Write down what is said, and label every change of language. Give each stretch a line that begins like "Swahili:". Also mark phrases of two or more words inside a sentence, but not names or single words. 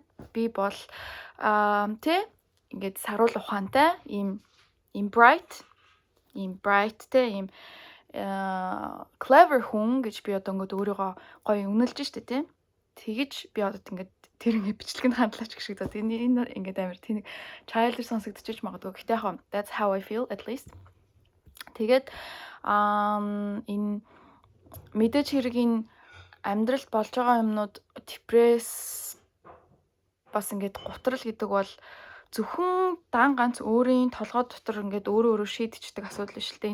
Mongolian: би бол тэ ингээд саруул ухаантай ийм bright тэ ийм clever хүн гэж би одоо ингээд өөрийгөө гоё үнэлж штэ тий тэгэж би одоо ингээд тэр ингээд бичлэгэнд хандлаач гэх шиг одоо энэ ингээд амар тэнэг childish сонсогдчихж магадгүй гэхдээ яг
English: that's how I feel at least
Mongolian: тэгээд энэ мэдээж хэрэг энэ амьдралд болж байгаа юмнууд депресс бас ингээд гутрал гэдэг бол зөвхөн дан ганц өөрийн толгой дотор ингээд өөрөө шийдчихдэг асуудал биш л дээ.